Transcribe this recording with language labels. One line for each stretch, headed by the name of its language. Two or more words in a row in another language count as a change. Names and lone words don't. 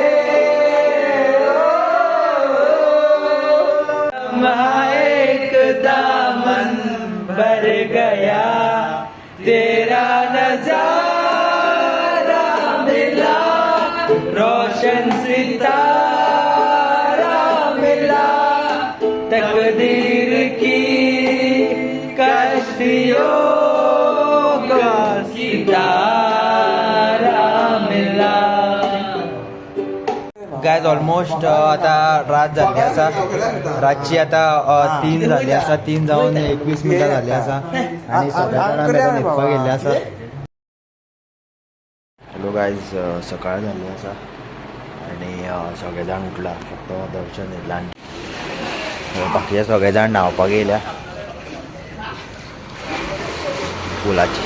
Hindi: एक दामन भर गया, तेरा नजारा मिला, रोशन सितारा मिला, तकदीर की कश्तियों का सितारा मिला.
English: guys almost
Konkani: आता रात झाली आसा, रातची आता 3 झाली आसा, 3 जावन 21 मिनटां झाली आसा आणि सगळ्या न्हिदपाक गेल्ले आसा.
English: hello guys,
Konkani: सकाळ झाली आसा आणि सगळे जाण उठला, फक्त दर्शन येयला आनी बाकीचे सगळे जाण न्हांवपाक येयल्या पुलाची.